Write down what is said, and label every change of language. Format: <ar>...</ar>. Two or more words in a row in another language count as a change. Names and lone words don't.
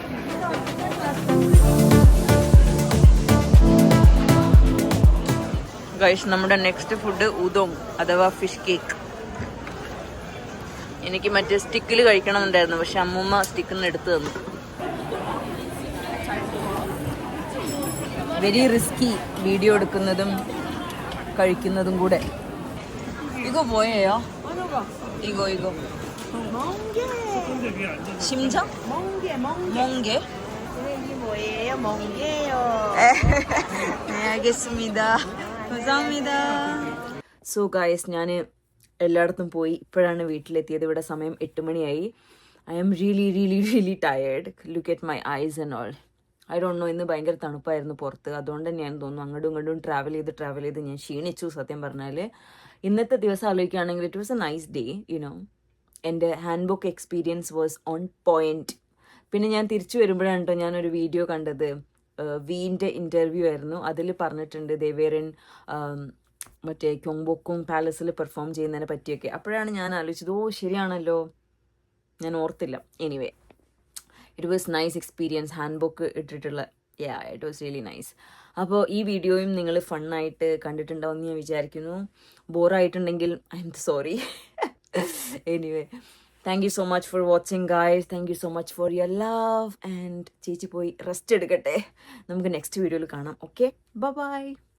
<en>Guys നമ്മുടെ next food udong അഥവാ fish cake.</en> <ml>എനിക്ക് മറ്റേ സ്റ്റിക്കിൽ കഴിക്കണമെന്നുണ്ടായിരുന്നു, പക്ഷെ അമ്മൂമ്മ സ്റ്റിക്കിൽ നിന്ന് എടുത്തു തന്നു.</ml> <en>very risky video</en> <ml>എടുക്കുന്നതും കഴിക്കുന്നതും കൂടെ.</ml> <ko>이거 뭐예요? 이거 심장? 멍게. 이게 뭐예요? 멍게요. 네 알겠습니다. 감사합니다.</ko> <en>so guys</en> <ml>ഞാൻ എല്ലായിടത്തും പോയി ഇപ്പോഴാണ് വീട്ടിലെത്തിയത്. ഇവിടെ സമയം 8 മണിയായി.</ml> <en>I am really tired. Look at my eyes and all. I don't know,</en> <ml>ഇന്ന് ഭയങ്കര തണുപ്പായിരുന്നു പുറത്ത്. അതുകൊണ്ട് തന്നെയാണ് തോന്നുന്നു അങ്ങോട്ടും ഇങ്ങോട്ടും ട്രാവൽ ചെയ്ത് ഞാൻ ക്ഷീണിച്ചു. സത്യം പറഞ്ഞാൽ ഇന്നത്തെ ദിവസം ആലോചിക്കുകയാണെങ്കിൽ</ml> <en>it was a nice day. You know എൻ്റെ hand book experience was on point.</en> <ml>പിന്നെ ഞാൻ തിരിച്ചു വരുമ്പോഴാണ് കേട്ടോ ഞാനൊരു വീഡിയോ കണ്ടത്. വീൻ്റെ ഇൻ്റർവ്യൂ ആയിരുന്നു. അതിൽ പറഞ്ഞിട്ടുണ്ട് ദേവേരൻ മറ്റേ ക്യോങ്ബോക്കുങ് പാലസിൽ പെർഫോം ചെയ്യുന്നതിനെ പറ്റിയൊക്കെ. അപ്പോഴാണ് ഞാൻ ആലോചിച്ചത്, ഓ ശരിയാണല്ലോ, ഞാൻ ഓർത്തില്ല.</ml> <en>Anyway it was nice experience. hand book</en> <ml>ഇട്ടിട്ടുള്ള</ml> <en>it was really nice.</en> <ml>അപ്പോൾ ഈ വീഡിയോയും നിങ്ങൾ ഫണ്ണായിട്ട് കണ്ടിട്ടുണ്ടാവുമെന്ന് ഞാൻ വിചാരിക്കുന്നു.</ml> <en>ബോറായിട്ടുണ്ടെങ്കിൽ ഐ എം സോറി. Anyway thank you so much for watching guys. Thank you so much for your love. And</en> <ml>ചേച്ചി പോയി റെസ്റ്റ് എടുക്കട്ടെ. നമുക്ക് നെക്സ്റ്റ് വീഡിയോയിൽ കാണാം.</ml> <en>okay, bye.</en>